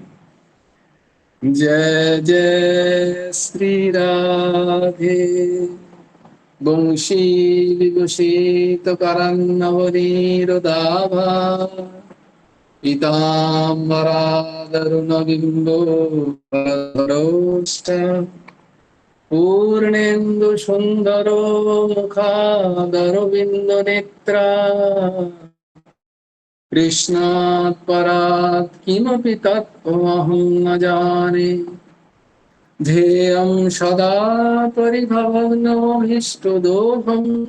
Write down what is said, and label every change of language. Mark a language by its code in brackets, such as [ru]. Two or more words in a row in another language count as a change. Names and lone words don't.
[sa] জয় জয় শ্রী রাধে বংশী বিভূষিত করন্নবনীরদাভা পীতাম্বরাদরুণবিম্বো পূর্ণেন্দু সুন্দর মুখাদরবিন্দ নেত্রা কৃষ্ণাৎ পরাৎ কিমপি তত্ত্বমহং ন জানে ধ্যেয়ং সদা পরিভবগ্নভীষ্টদোহং